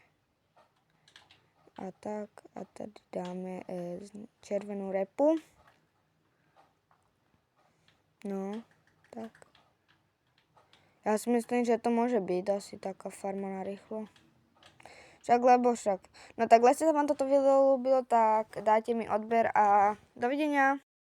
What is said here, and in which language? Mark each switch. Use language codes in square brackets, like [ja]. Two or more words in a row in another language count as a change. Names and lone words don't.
[cs] A tak, a tady dáme červenou repu. No, tak. Já si myslím, že to může být asi taká farma na rychlo. [sk] Však lebo však. No tak, [cs] jestli se vám [sk] toto video ľúbilo, tak dajte mi odber a dovidenia.